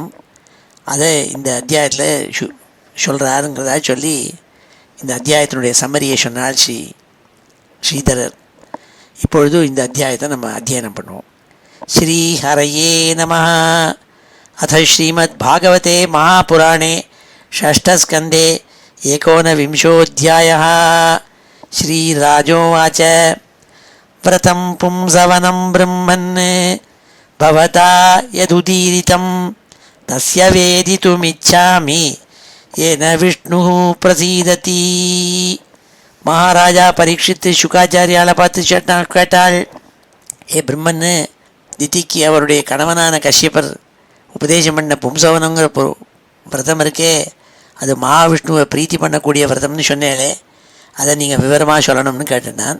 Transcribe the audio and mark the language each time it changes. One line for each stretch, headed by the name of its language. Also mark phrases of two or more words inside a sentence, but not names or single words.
Tamil: அதை இந்த அத்தியாயத்தில் சொல்கிறாருங்கிறதா சொல்லி இந்த அத்தியாயத்தினுடைய சம்மரியை சொன்னால் ஸ்ரீதரர். இப்பொழுது இந்த அத்தியாயத்தை நம்ம அத்தியனம் பண்ணுவோம்.
Sanskrit: श्री हरये नमः अथ श्रीमत् भागवते महापुराणे षष्ठस्कन्धे 19विंशोऽध्यायः. श्रीराजोवाच व्रतं पुंसवनं ब्रह्मन् भवता यदुदीरितं तस्य वेदितुमिच्छामि येन विष्णुः प्रसीदति.
Tamil: மகாராஜா பரீட்சித்து சுகாச்சாரியால் பார்த்து கேட்டாள், ஏ பிரம்மன்னு, திதிக்கு அவருடைய கணவனான கஷ்யப்பர் உபதேசம் பண்ண பும்சவனங்கிற விரதம் இருக்கே, அது மகாவிஷ்ணுவை பிரீத்தி பண்ணக்கூடிய விரதம்னு சொன்னேலே, அதை நீங்கள் விவரமாக சொல்லணும்னு கேட்டேன் நான்.